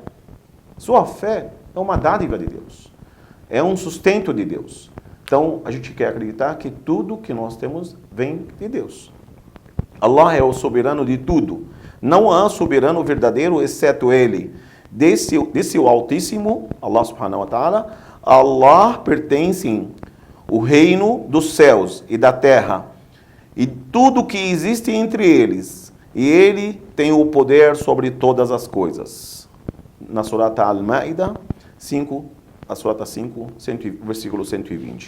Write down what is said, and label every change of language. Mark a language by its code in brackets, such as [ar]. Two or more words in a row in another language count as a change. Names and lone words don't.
[pt] Sua fé é uma dádiva de Deus. É um sustento de Deus. Então, a gente quer acreditar que tudo que nós temos vem de Deus. Allah é o soberano de tudo. Não há soberano verdadeiro exceto Ele. Desse o Altíssimo, Allah [ar] سبحانه وتعالى, [pt] Allah pertence o reino dos céus e da terra e tudo que existe entre eles. E Ele tem o poder sobre todas as coisas. Na surata Al-Ma'idah 5, a surata 5, versículo 120.